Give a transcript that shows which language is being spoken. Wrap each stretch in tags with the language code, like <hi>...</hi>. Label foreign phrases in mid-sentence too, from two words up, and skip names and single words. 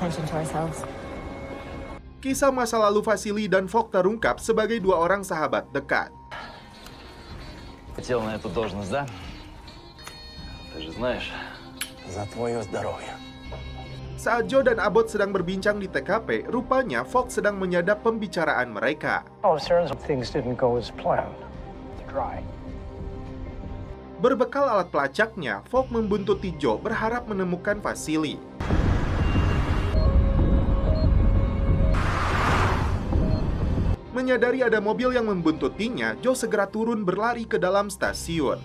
<en>Attention to ourselves.</en> <id>Kisah masa lalu Vasily dan Falk terungkap sebagai dua orang sahabat dekat.</id> <ru>Хотел на эту должность, да? Ты же знаешь, За твое здоровье.</ru> <id>Saat Joe dan Abbott sedang berbincang di TKP, rupanya Falk sedang menyadap pembicaraan mereka.</id> <en>Things didn't go as planned. Dry.</en> <id>Berbekal alat pelacaknya, Falk membuntuti Joe berharap menemukan Vasily. Menyadari ada mobil yang membuntutinya, Joe segera turun berlari ke dalam stasiun.</id>